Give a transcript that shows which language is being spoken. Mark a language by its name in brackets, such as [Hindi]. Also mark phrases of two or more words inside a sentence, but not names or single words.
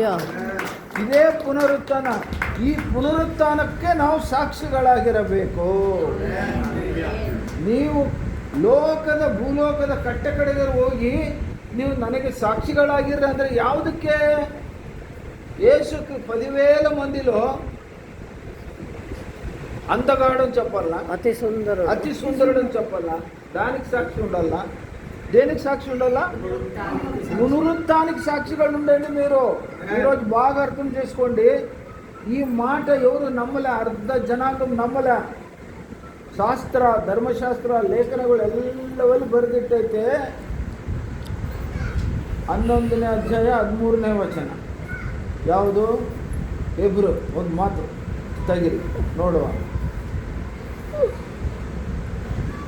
[Kannada] ಈ ಪುನರುತ್ಥಾನಕ್ಕೆ ನಾವು ಸಾಕ್ಷಿಗಳಾಗಿರಬೇಕು. ನೀವು ಭೂಲೋಕದ ಕಟ್ಟಕಡೆಗೆ ಹೋಗಿ ನೀವು ನನಗೆ ಸಾಕ್ಷಿಗಳಾಗಿರ್ರಿ ಅಂದರೆ ಯಾವುದಕ್ಕೆ? [Telugu] ಯೇಸು 10,000 మందిలో అందగాడని చెప్పాలా, అతి సుందరుడని చెప్పాలా, దానికి సాక్షి ఉండాలా? దేనికి సాక్షి ఉండాలా? పునరుత్థానానికి సాక్షిగా ఉండండి. మీరు ఈరోజు బాగా అర్థం చేసుకోండి. ఈ మాట ఎవరు నమ్మలే, అర్ధ జనాంగం నమ్మలే. [Kannada] ಶಾಸ್ತ್ರ, ಧರ್ಮಶಾಸ್ತ್ರ, ಲೇಖನಗಳು ಎಲ್ಲವಲ್ಲಿ ಬರೆದಿಟ್ಟೈತೆ. 11ನೇ ಅಧ್ಯಾಯ 13ನೇ ವಚನ ಯಾವುದು? ಹೆಬ್ರು. ಒಂದು ಮಾತು ತೆಗಿರಿ ನೋಡುವ.